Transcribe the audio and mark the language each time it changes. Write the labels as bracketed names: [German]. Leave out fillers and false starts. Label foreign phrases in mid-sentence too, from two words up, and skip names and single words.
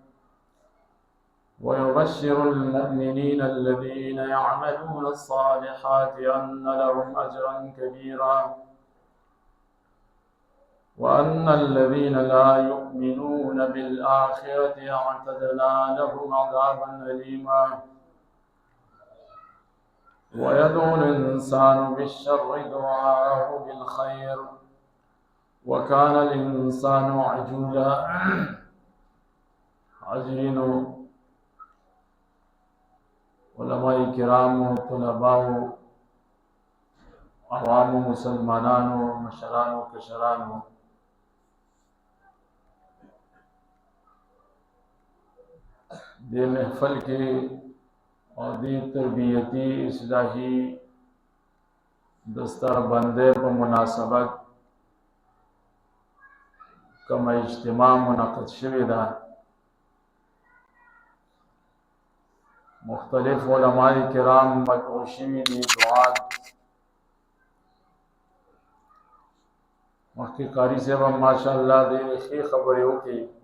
[Arabic] ويبشر المؤمنين الذين يعملون الصالحات أن لهم أجرا كبيرا وأن الذين لا يؤمنون بالآخرة اعتدنا لهم عذابا أليما ويدعو الإنسان بالشر دعاءه بالخير وكان الإنسان عجولا عجرين [Pashto] علماء کرام طلباء عوام مسلمانانو مشرانو کشرانو دې محفل کې او دې تربیتی اصلاحی دستار بندے په مناسبت کوم اجتماع منعقد شوی ده مختلف علماء کرام مدعو شوي دي دعات مخکې قاری صاحب ماشاءالله ډېرې ښې خبرې وکړي